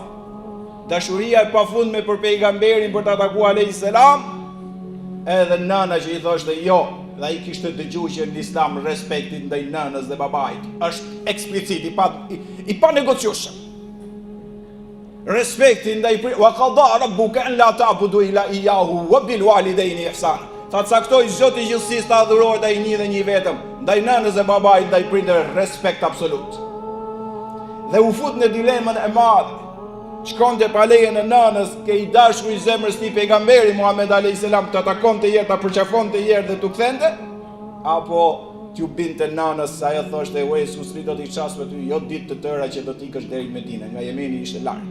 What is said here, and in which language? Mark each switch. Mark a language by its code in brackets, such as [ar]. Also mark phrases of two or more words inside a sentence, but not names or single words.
[sq] Dashuria e pafundme për pejgamberin për të ataku [ar] عليه السلام, [sq] edhe nana që i thoshte jo, dhe ai kishte dëgjuar që në Islam respekti ndaj nënës dhe babait është eksplicit i pa negociueshëm. Respekti ndaj [ar] وقضى ربك ألا تعبدوا إلا إياه وبالوالدين إحسانا. [sq] Tha caktoi Zoti i gjithësisë ta adhurohet ai një dhe një vetëm, ndaj nënës dhe babait, ndaj prindërve respekt absolut. Dhe u fut në dilemën e madhe. Shkonte pa lejen e nënës, ke i dashur i zemrës tij pejgamberi Muhammed [ar] عليه السلام, [sq] të takonte herë, ta përqafonte herë dhe t'u kthente, apo t'ju binte nënës, sa ajo thoshte Ewaisu s'ri do t'i ças me ty, jo ditë të tëra që do t'ikësh deri në Medinë, nga Jemeni ishte larg.